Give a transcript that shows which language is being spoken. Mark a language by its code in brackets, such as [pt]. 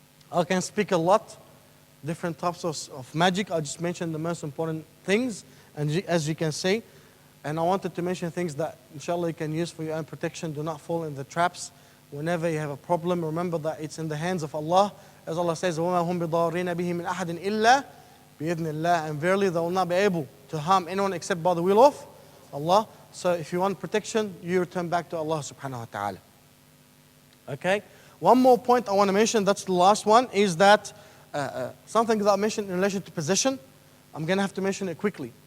[en] I can speak a lot, different types of magic. I just mentioned the most important things, and as you can see. And I wanted to mention things that, inshallah, you can use for your own protection. Do not fall in the traps. Whenever you have a problem, remember that it's in the hands of Allah. As Allah says, [ar] وَمَا هُمْ بِضَارِينَ بِهِ مِنْ أَحَدٍ إِلَّا بِإِذْنِ اللَّهِ. [en] And verily, they will not be able to harm anyone except by the will of Allah. So if you want protection, you return back to Allah subhanahu wa ta'ala. Okay? One more point I want to mention, that's the last one, is that something that I mentioned in relation to possession, I'm going to have to mention it quickly.